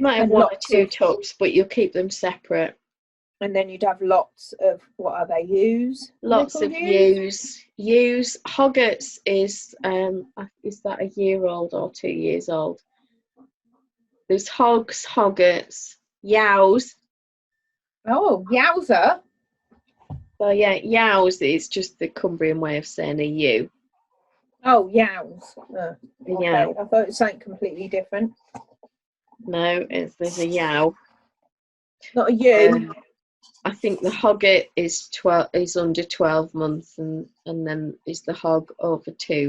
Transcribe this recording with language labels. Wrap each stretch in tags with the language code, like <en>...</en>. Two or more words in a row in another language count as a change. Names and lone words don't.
<en>might have one or two tups, but you'll keep them separate. And then you'd have lots of, what are they, ewes? Lots of ewes. Ewes. Hoggets is that a year old or 2 years old? There's hogs, hoggets, yows. Oh, yowza. So yeah, yows is just the Cumbrian way of saying a ewe. Oh, yows. Okay. Yow. I thought it was something completely different. No, there's a yow. Not a ewe. I think the hogget is under 12 months, and then is the hog over 2.</en>